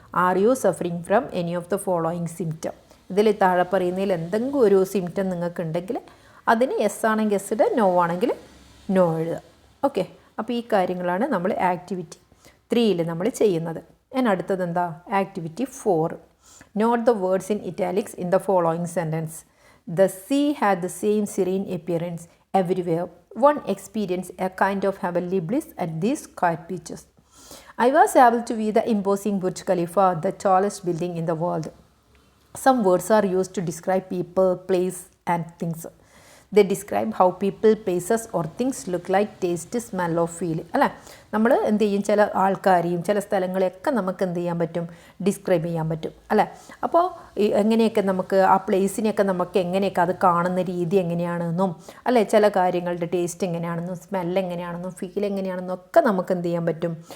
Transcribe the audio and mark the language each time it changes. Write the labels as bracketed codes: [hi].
[en] Are you suffering from any of the following symptom? [ml] ഇതിൽ താഴെ പറയുന്നതിൽ എന്തെങ്കിലും ഒരു സിംറ്റം നിങ്ങൾക്ക് ഉണ്ടെങ്കിൽ അതിന് യെസ് ആണെങ്കിൽ യെസ് ഇടുക, നോ ആണെങ്കിൽ നോ എഴുതുക. ഓക്കെ. അപ്പോൾ ഈ കാര്യങ്ങളാണ് നമ്മൾ ആക്ടിവിറ്റി 3യിൽ നമ്മൾ ചെയ്യുന്നത്. ഞാൻ അടുത്തത് എന്താ? [en] Activity 4. Note the words in italics in the following sentence. The sea had the same serene appearance everywhere. One experienced a kind of heavenly bliss at these quiet beaches. I was able to view the imposing Burj Khalifa, the tallest building in the world. Some words are used to describe people, place, and things. They describe how people, places or things look like, taste, smell or feel. [ml] അല്ലേ. നമ്മൾ എന്ത് ചെയ്യും? ചില ആൾക്കാരെയും ചില സ്ഥലങ്ങളെയൊക്കെ നമുക്ക് എന്ത് ചെയ്യാൻ പറ്റും? ഡിസ്ക്രൈബ് ചെയ്യാൻ പറ്റും അല്ലേ. അപ്പോൾ എങ്ങനെയൊക്കെ നമുക്ക് ആ പ്ലേസിനെയൊക്കെ നമുക്ക് എങ്ങനെയൊക്കെ അത് കാണുന്ന രീതി എങ്ങനെയാണെന്നും അല്ലേ, ചില കാര്യങ്ങളുടെ ടേസ്റ്റ് എങ്ങനെയാണെന്നും സ്മെൽ എങ്ങനെയാണെന്നും ഫീൽ എങ്ങനെയാണെന്നും ഒക്കെ നമുക്ക് എന്ത് ചെയ്യാൻ പറ്റും?